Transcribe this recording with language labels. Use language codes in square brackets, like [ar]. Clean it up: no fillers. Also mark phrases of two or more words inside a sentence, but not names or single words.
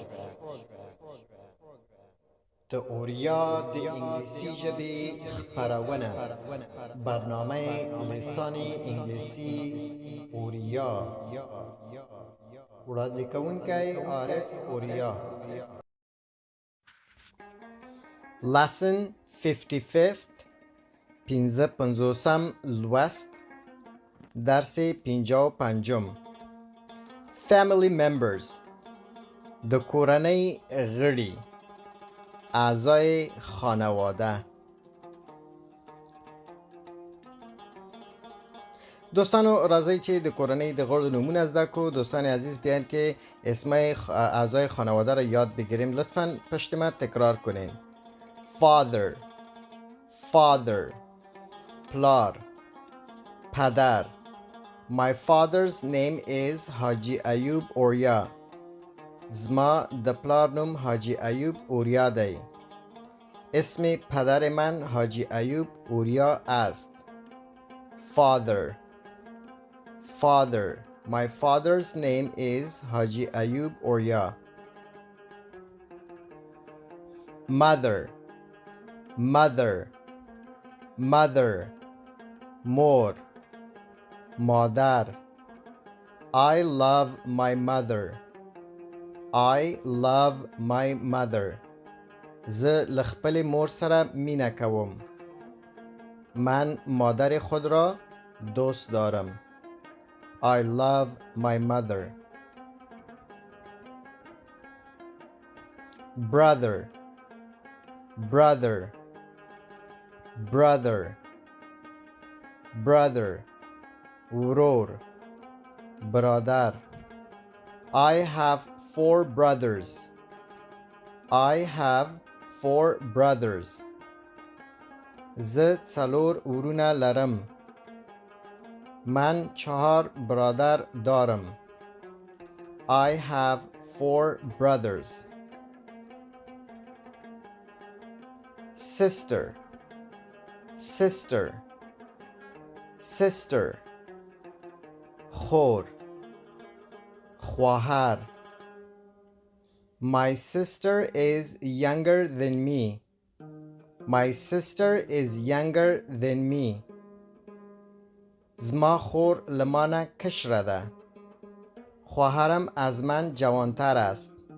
[ps] د اوریا د انګلیسي ژبې خپرونه. [fa] برنامه لسانی انګلیسي اوریا. [ps] وړاندې کوونکی عارف اوریا. [en] Lesson 55th 55 لوست. درس 55. Family members. [ps] د کورنۍ غړي، [fa] اعضای خانواده. [ps] دوستانو راځئ چې د کورنۍ د غړو نومونه زده کړو. [fa] دوستان عزیز بیاین که اسمای اعضای خانواده را یاد بگیریم. لطفاً پشت من تکرار کنین. [en] Father Father پلار پدر. My father's name is حاجی ایوب اوریا. [ps] زما د پلار نوم حاجی ایوب اوریا دی. [fa] اسم پدر من حاجی ایوب اوریا است. [en] Father Father My father's name is حاجی ایوب اوریا. Mother Mother Mother مور مادر. I love my mother. I love my mother. [ps] زه له خپلې مور سره مینه کوم. [fa] من مادر خود را دوست دارم. [en] I love my mother. Brother Brother Brother Brother ورور برادر. I have 4 brothers. I have 4 brothers. [ps] زه 4 ورونه لرم. [fa] من 4 برادر دارم. [en] I have 4 brothers. Sister Sister Sister خور خواهر. My sister is younger than me. My sister is younger than me. [ps] زما خور لمانه کشره ده. [fa] خواهرم از من جوانتر است.